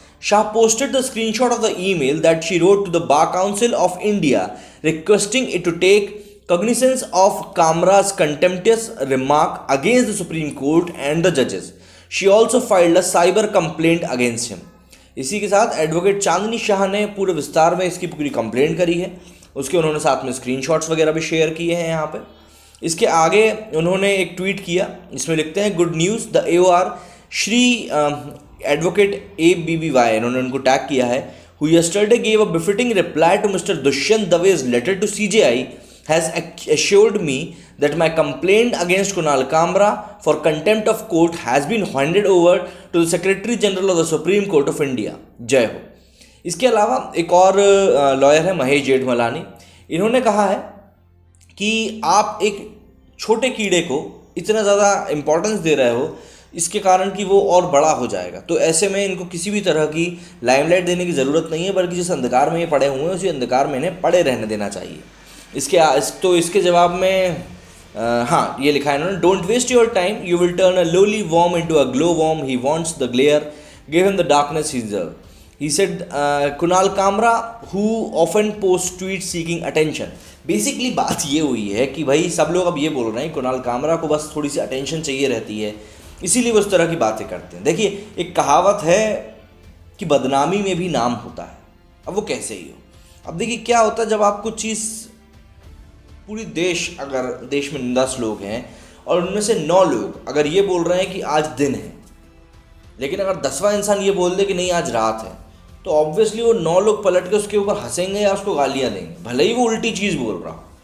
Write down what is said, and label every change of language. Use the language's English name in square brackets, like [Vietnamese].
[English] Shah posted the screenshot of the email that she wrote to the Bar Council of India requesting it to take cognizance of Kamra's contemptuous remark against the Supreme Court and the judges. She also filed a cyber complaint against him. [Hindi] इसी के साथ advocate चांदनी शाह ने पूरे विस्तार में इसकी पूरी complaint करी है। उसके उन्होंने साथ में स्क्रीनशॉट्स वगैरह भी शेयर किए हैं यहाँ पे। इसके आगे उन्होंने एक ट्वीट किया, इसमें लिखते हैं, good news, the AOR Shri advocate ABBY, इन्होंने उनको टैग किया है, [English] who yesterday gave a befitting reply to Mr. Dushyant Dave's letter to CJI, has assured me that my complaint against Kunal Kamra for contempt of court has been handed over to the Secretary General of the Supreme Court of India. [Hindi] जय हो। इसके अलावा एक और lawyer है महेश जेठमलानी, इन्होंने कहा है कि आप एक छोटे कीड़े को इतना ज़्यादा इम्पोर्टेंस दे रहे हो, इसके कारण कि वो और बड़ा हो जाएगा। तो ऐसे में इनको किसी भी तरह की लाइमलाइट देने की ज़रूरत नहीं है, बल्कि जिस अंधकार में ये पड़े हुए हैं उसी अंधकार में इन्हें पड़े रहने देना चाहिए। इसके जवाब में हाँ ये लिखा है इन्होंने, [English] Don't waste your time, you will turn a lowly worm into a glow worm, he wants the glare, give him the darkness he deserve. He said, Kunal Kamra, who often posts tweets seeking attention. [Hindi] Basically बात ये हुई है कि भाई सब लोग अब ये बोल रहे हैं कुणाल कामरा को बस थोड़ी सी अटेंशन चाहिए रहती है, इसीलिए वो इस तरह की बातें करते हैं। देखिए एक कहावत है कि बदनामी में भी नाम होता है। अब वो कैसे ही हो। अब देखिए क्या होता है जब आप कुछ चीज़ पूरी अगर देश में 10 लोग हैं और उनमें से 9 लोग अगर ये बोल रहे हैं कि आज दिन है, लेकिन अगर 10वां इंसान ये बोल दे कि नहीं आज रात है, तो ऑब्वियसली वो 9 लोग पलट के उसके ऊपर हंसेंगे या उसको गालियाँ देंगे, भले ही वो उल्टी चीज़ बोल रहा हो।